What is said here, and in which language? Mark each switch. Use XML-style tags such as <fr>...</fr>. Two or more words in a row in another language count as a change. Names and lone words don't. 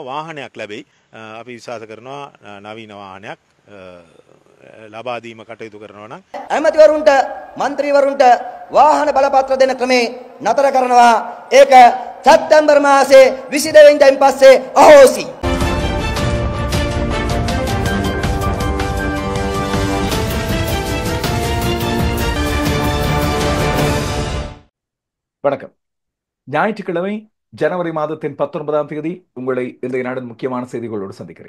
<si>වාහනයක් ලැබෙයි. අපි විශ්වාස කරනවා නවීන වාහනයක් ලබා දීම කටයුතු කරනවා නම් ඇමතිවරුන්ට മന്ത്രിවරුන්ට වාහන බලපත්‍ර දෙන ක්‍රමේ නතර කරනවා. ඒක සැප්තැම්බර් මාසේ 22 වෙනිදායින් පස්සේ අහෝසි.</si> <ta>வணக்கம். ஞாயிற்றுக்கிழமை ஜனவரி மாதத்தின் 19ஆம் தேதி உங்களை இன்றைய நாளின் முக்கியமான செய்திகளோடு சந்திக்கிறேன்.</ta>